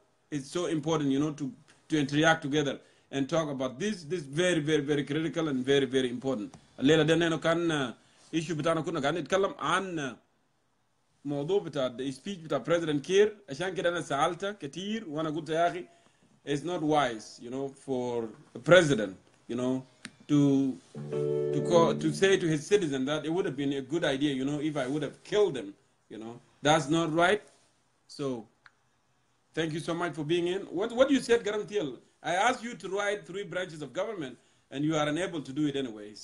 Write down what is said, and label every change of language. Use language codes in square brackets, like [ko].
[en] It's so important, to interact together and talk about this very, very, very critical and very, very important. [ar] الليلة ده إنه كان issue بتاعنا كنا قاعدين نتكلم عن موضوع بتاع [en] the speech [ar] بتاع President Kiir. عشان كده أنا سألت كتير وأنا قلت يا أخي [en] it's not wise, for the president, to say to his citizen that it would have been a good idea, if I would have killed him, that's not right. So thank you so much for being in. What you said, Garantiel, I asked you to write 3 branches of government, and you are unable to do it anyway.